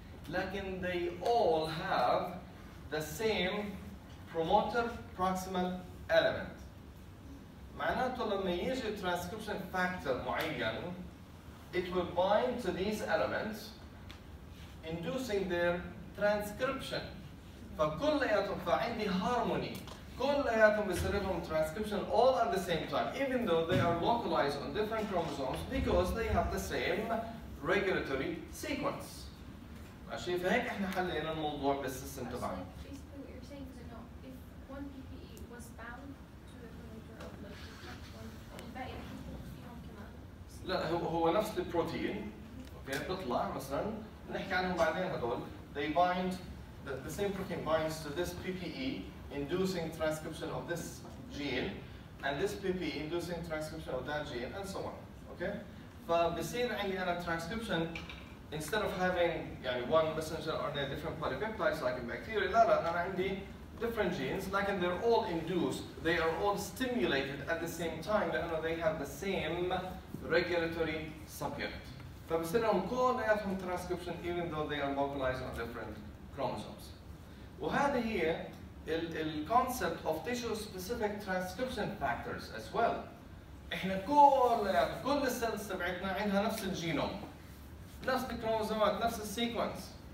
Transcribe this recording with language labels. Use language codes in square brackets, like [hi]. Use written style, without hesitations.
[ar] لكن [en] they all have the same promoter proximal element. [ar] معناته لما يجي [en] transcription factor معين it will bind to these elements inducing their transcription. [ar] فكلياتهم فعندي harmony. كلياتهم بيصير لهم [en] transcription all at the same time, even though they are localized on different chromosomes because they have the same regulatory sequence. [ar] ماشي فهيك احنا حلينا الموضوع بالسيستم تبعنا. [en] Basically what you're saying is no, if one PPE was bound to the promoter of one, [ar] الباقي رح يكون فيهم كمان. لا هو نفس البروتين اوكي بيطلع مثلا نحكي عنهم بعدين هدول [en] they bind the same protein binds to this PPE inducing transcription of this gene and this PPE inducing transcription of that gene and so on. Okay? [ar] فبصير عندي أنا [en] transcription instead of having يعني one messenger RNA different polypeptides like in bacteria [ar] لا أنا عندي [en] different genes like they're all induced, they are all stimulated at the same time [ar] لأنه [en] they have the same regulatory subunit. [ar] فبصير لهم كلياتهم [en] transcription even though they are localized on different chromosomes. [ar] وهذه هي [en] الكونسبت of tissue specific transcription factors as well. [ar] احنا كل السيلز تبعتنا عندها نفس الجينوم، نفس الكروموزومات، نفس السيكونس.